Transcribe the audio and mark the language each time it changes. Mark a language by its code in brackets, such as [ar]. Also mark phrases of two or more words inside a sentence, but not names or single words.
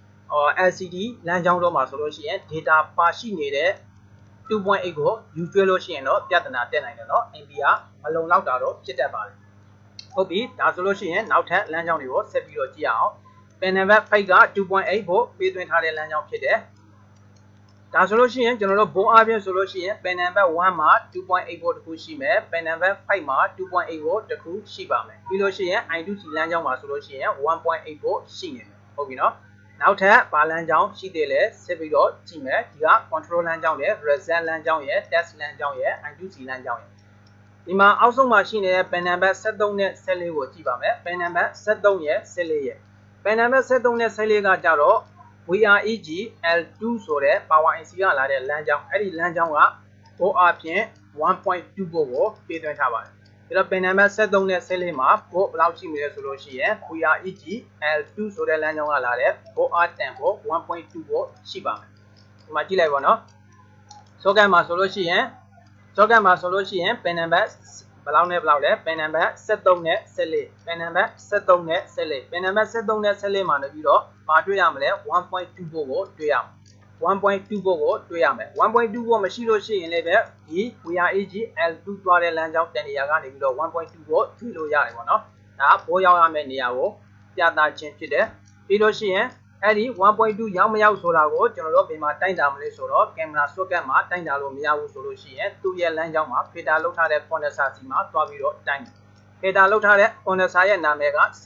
[my] LCD လမ်းကြောင်းတော့မှာဆိုလို့ရှိရင် data ပါရှိနေတဲ့ 2.8 ကိုယူကျွေးလို့ရှိရင်တော့ပြဿနာတက်နိုင်တယ်เนาะ MB ကမလုံလောက်တာတော့ဖြစ်တတ်ပါတယ်ဟုတ်ပြီဒါဆိုလို့ရှိရင်နောက်ထပ်လမ်းကြောင်းတွေကိုဆက်ပြီးတော့ကြည့်အောင် [en] panel back [my] 5က 2.8 ကိုပေးသွင်းထားတဲ့လမ်းကြောင်း ဖြစ်တယ်ဒါဆိုလို့ရှိရင်ကျွန်တော်တို့ဘုံအားဖြင့်ဆိုလို့ရှိရင် [en] panel back [my] 1 မှာ 2.8 volt တခုရှိမယ် [en] panel back [my] 5မှာ 2.8 volt တခုရှိပါမယ်ပြီးလို့ရှိရင် I2C လမ်းကြောင်းမှာဆိုလို့ရှိရင် 1.8 volt ရှိနေမယ်ဟုတ်ပြီเนาะနောက်ထပ်ဘာလမ်းကြောင်းရှိသေးလဲဆက်ပြီးတော့ကြည့်မယ်ဒီက control လမ်းကြောင်းရဲ့ reset လမ်းကြောင်းရဲ့ test လမ်းကြော င်းရဲ့ I2C လမ်းကြောင်းရဲ့ဒီမှာအောက်ဆုံးမှာရှိနေတဲ့ [en] panel back [my] 73 နဲ့14ကိုကြည့်ပါမယ် [en] panel back [my] 73 ရဲ့ 14ရဲ့ [en] panel back [my] 73 နဲ့14ကကြတော့ VREG L2 ဆိုတဲ့ [en] power IC [my] ကလာတဲ့လမ်းကြောင်းအဲ့ဒီလမ်းကြောင်းကဘိုးအပြင် 1.2 volt ကိုပေးသွင်းထားပါတယ်ဒါတော့ [en] panel back [my] 73 နဲ့14မှာဘိုးဘယ်လောက်ရှိမလဲဆိုလို့ရှိရင် VREG L2 ဆိုတဲ့လမ်းကြောင်းကလာတဲ့ဘိုးအတန်ကို 1.2 volt ရှိပါမယ်ဒီမှာကြည့်လိုက်ပါနော် socket မှာဆိုလို့ရှိရင် [en] panel back [my] ဘယ်လောက်နဲ့ဘယ်လောက်လဲ [en] panel back [my] 73 နဲ့14 [en] panel back [my] 73 နဲ့14 [en] panel back [my] 73 နဲ့14မှာနေပြီးတော့ဘာတွေ့ရမလဲ 1.2 volt ကို တွေ့ရမယ် 1.2 volt ကိုတွေ့ရမယ် 1.2 volt မရှိလို့ရှိရင်လည်းပဲဒီ VREG L2 သွားတဲ့လမ်းကြောင်းတန်နေရာကနေပြီးတော့ 1.2 volt တွေ့လို့ရတယ်ပေါ့နော်ဒါဘိုးရောက်ရမယ့်နေရာကိုပြသခြင်းဖြစ်တယ်ပြီးလို့ရှိရင်အဲ့ဒီ 1.2 ရောက်မရောက်ဆိုတာကိုကျွန်တော်တို့ဒီမှာတိုင်းတာမလဲဆိုတော့ [en] camera socket [my] မှာတိုင်းတာလို့မရဘူးဆိုလို့ရှိရင်သူ့ရဲ့လမ်းကြောင်းမှာ filter လုပ်ထားတဲ့ condenser စီမှာတွားပြီးတော့တိုင်းတယ် filter လုပ်ထားတဲ့ condenser ရဲ့နာမည်က